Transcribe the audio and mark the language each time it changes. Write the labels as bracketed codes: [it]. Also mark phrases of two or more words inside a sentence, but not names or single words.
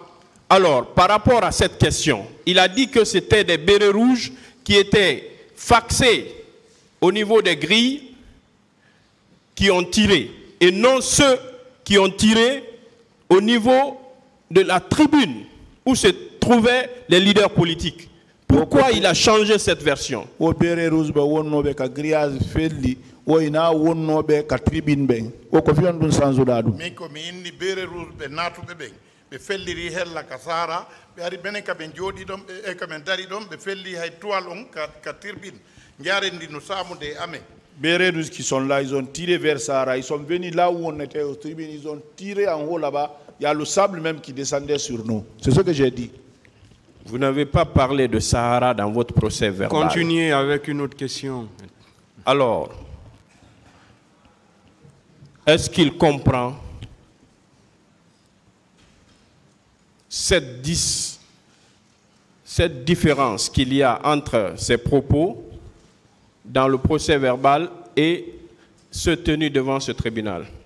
[fr] Alors, par rapport à cette question, il a dit que c'était des bérets rouges qui étaient faxés au niveau des grilles qui ont tiré, et non ceux qui ont tiré au niveau de la tribune où se trouvaient les leaders politiques. Pourquoi il a changé cette version? [ff] Be felliri hella kasara be ari benen ka ben jodi dom e ka men dari dom be felli hay toile on ka tirbine njarendi no samude ame. [fr] Bérés qui sont là, ils ont tiré vers Sahara, ils sont venus là où on était aux tribunes, ils ont tiré en haut là-bas, il y a le sable même qui descendait sur nous. C'est ce que j'ai dit. Vous n'avez pas parlé de Sahara dans votre procès verbal. Continuez avec une autre question. Alors, est-ce qu'il comprend cette différence qu'il y a entre ses propos dans le procès verbal et ceux tenus devant ce tribunal?